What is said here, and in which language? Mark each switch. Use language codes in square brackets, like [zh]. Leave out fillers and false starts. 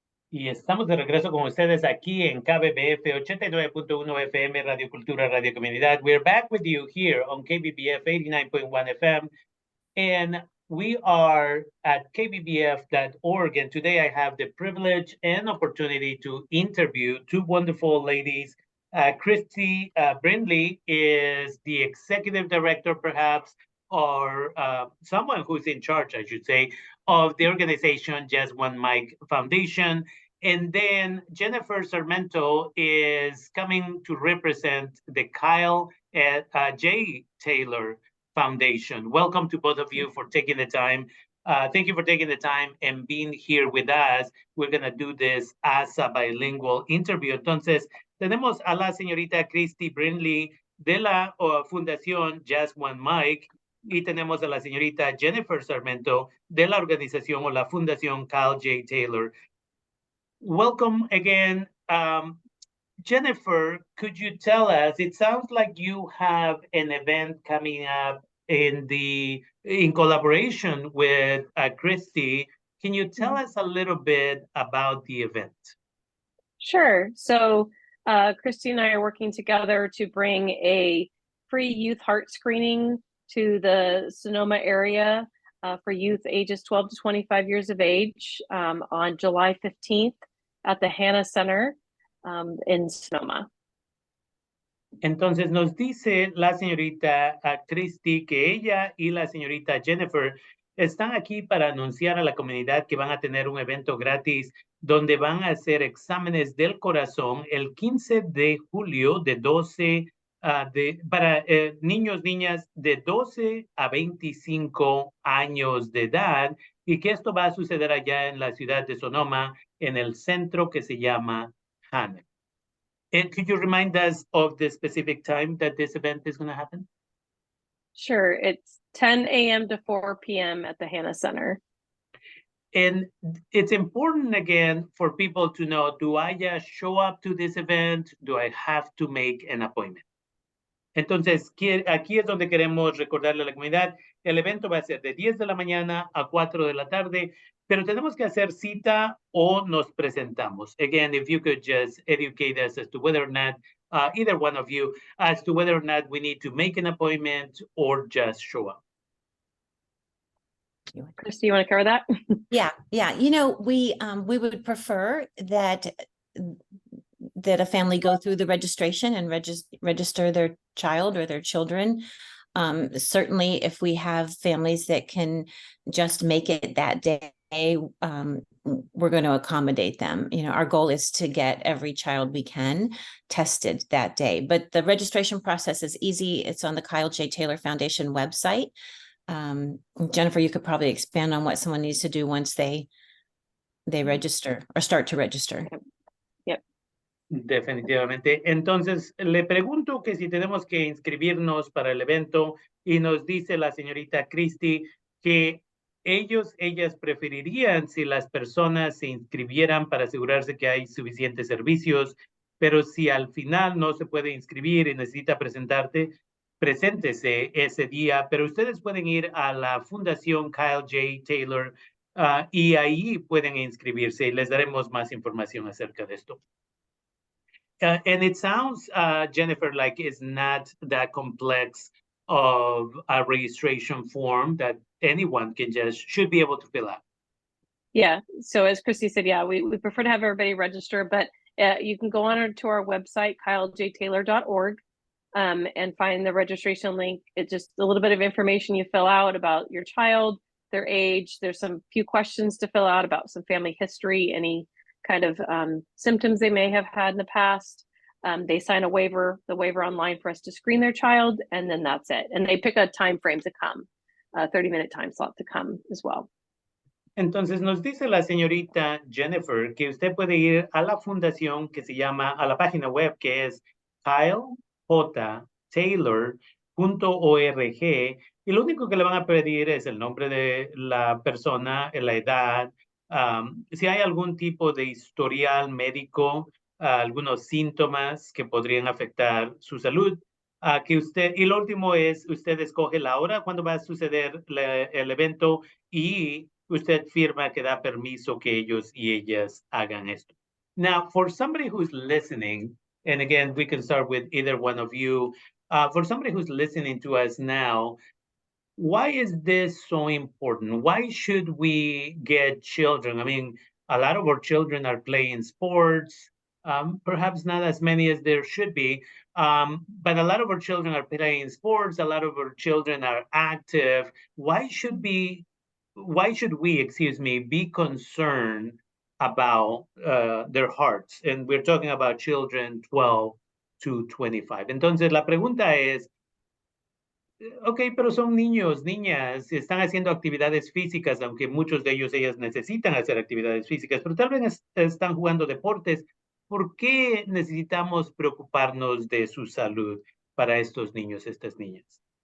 [es] Y estamos de regreso con ustedes aquí en KBBF 89.1 FM, Radio Cultura, Radio Comunidad. [en] We're back with you here on KBBF 89.1 FM. And we are at kbbf.org. And today I have the privilege and opportunity to interview two wonderful ladies. Christy Brindley is the executive director, perhaps, or someone who's in charge, I should say, of the organization Just One Mic Foundation. And then Jennifer Sarmento is coming to represent the Kyle J. Taylor Foundation. Welcome to both of you for taking the time. Thank you for taking the time and being here with us. We're going to do this as a bilingual interview. [es] Entonces, tenemos a la señorita Christy Brindley de la Fundación Just One Mic y tenemos a la señorita Jennifer Sarmento de la organización o la Fundación Kyle J. [en] Taylor. Welcome again. Jennifer, could you tell us, it sounds like you have an event coming up in collaboration with Christy. Can you tell us a little bit about the event? Sure. So Christy and I are working together to bring a free youth heart screening to the Sonoma area for youth ages 12 to 25 years of age on July 15th at the Hannah Center in Sonoma. [es] Entonces nos dice la señorita Christy que ella y la señorita Jennifer están aquí para anunciar a la comunidad que van a tener un evento gratis donde van a hacer exámenes del corazón el 15 de julio de 12 para niños, niñas de 12 a 25 años de edad y que esto va a suceder allá en la ciudad de Sonoma en el centro que se llama Hannah. [en] And could you remind us of the specific time that this event is going to happen? Sure. It's 10 a.m. to 4 p.m. at the Hannah Center. And it's important, again, for people to know, do I just show up to this event? Do I have to make an appointment? [es] Entonces, aquí es donde queremos recordarle a la comunidad, el evento va a ser de 10 de la mañana a 4 de la tarde, pero tenemos que hacer cita o nos presentamos. [en] Again, if you could just educate us as to whether or not, either one of you, as to whether or not we need to make an appointment or just show up. Christy, you want to cover that? Yeah. You know, we would prefer that a family go through the registration and register their child or their children. Certainly, if we have families that can just make it that day, we're going to accommodate them. You know, our goal is to get every child we can tested that day. But the registration process is easy. It's on the Kyle J. Taylor Foundation website. Jennifer, you could probably expand on what someone needs to do once they register or start to register. Yep. [es] Definitivamente. Entonces, le pregunto que si tenemos que inscribirnos para el evento y nos dice la señorita Christy que ellas preferirían si las personas se inscribieran para asegurarse que hay suficientes servicios, pero si al final no se puede inscribir y necesita preséntese ese día, pero ustedes pueden ir a la Fundación Kyle J. Taylor y ahí pueden inscribirse y les daremos más información acerca de esto. [en] And it sounds, Jennifer, like it's not that complex of a registration form that anyone should be able to fill out. Yeah. So as Christy said, yeah, we prefer to have everybody register, but you can go on to our website, kylejtaylor.org, and find the registration link. It's just a little bit of information you fill out about your child, their age. There's some few questions to fill out about some family history, any kind of symptoms they may have had in the past. They sign the waiver online for us to screen their child, and then that's it. And they pick a time frame to come, a 30-minute time slot to come as well. [es] Entonces nos dice la señorita Jennifer que usted puede ir a la fundación que se llama, a la página web que es kylejtaylor.org y lo único que le van a pedir es el nombre de la persona, la edad, si hay algún tipo de historial médico, algunos síntomas que podrían afectar su salud, y lo último es, usted escoge la hora cuando va a suceder el evento y usted firma que da permiso que ellos y ellas hagan esto. [en] Now, for somebody who's listening, and again, we can start with either one of you, for somebody who's listening to us now, why is this so important? Why should we get children? I mean, a lot of our children are playing sports, perhaps not as many as there should be, but a lot of our children are playing sports. A lot of our children are active. Why should we, excuse me, be concerned about their hearts? And we're talking about children 12 to 25. [es] Entonces, la pregunta es, ok, pero son niños, niñas, están haciendo actividades físicas, aunque muchos de ellos, ellas necesitan hacer actividades físicas, pero tal vez están jugando deportes. ¿Por qué necesitamos preocuparnos de su salud para estos niños, estas niñas?